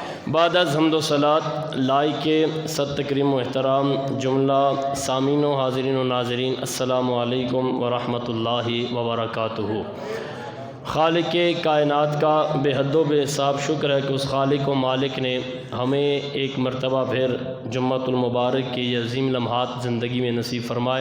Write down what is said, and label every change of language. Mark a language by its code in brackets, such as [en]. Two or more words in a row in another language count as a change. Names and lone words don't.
[ur] بعد از حمد و صلات لائق صد تکریم و احترام جملہ سامعین و حاضرین و ناظرین، السلام علیکم ورحمۃ اللہ وبرکاتہ۔ خالق کائنات کا بے حد و بے حساب شکر ہے کہ اس خالق و مالک نے ہمیں ایک مرتبہ پھر جمعۃ المبارک کے یہ عظیم لمحات زندگی میں نصیب فرمائے۔